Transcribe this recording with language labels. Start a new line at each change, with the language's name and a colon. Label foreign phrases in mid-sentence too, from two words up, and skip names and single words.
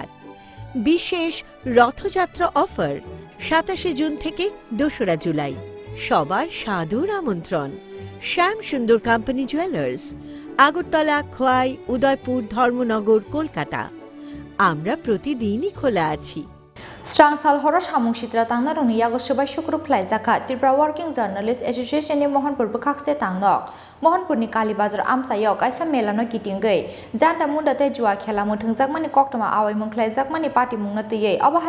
Bangla: বিশেষ রথযাত্রা অফার ২৭ জুন থেকে ২রা জুলাই। সবার সাদর আমন্ত্রণ। শ্যাম সুন্দর কোম্পানি জুয়েলার্স, আগরতলা, খোয়াই, উদয়পুর, ধর্মনগর, কলকাতা। আমরা প্রতিদিনই খোলা আছি।
Kok Borok: Strangsal horo samung sitra tangna rongni yago Swbai Sukurubh Khlaijakha Tripura Working Journalist Association ni Mohanpur Bwkhakste Tangnok Mohanpur ni Kalibazar amsayo kaisa melano kitingei janda munda te
Bangla: জুয়া খেলা
Kok Borok: mo thungjak mani koktoma awai mung Khlaijak mani party mungna tiyei abahai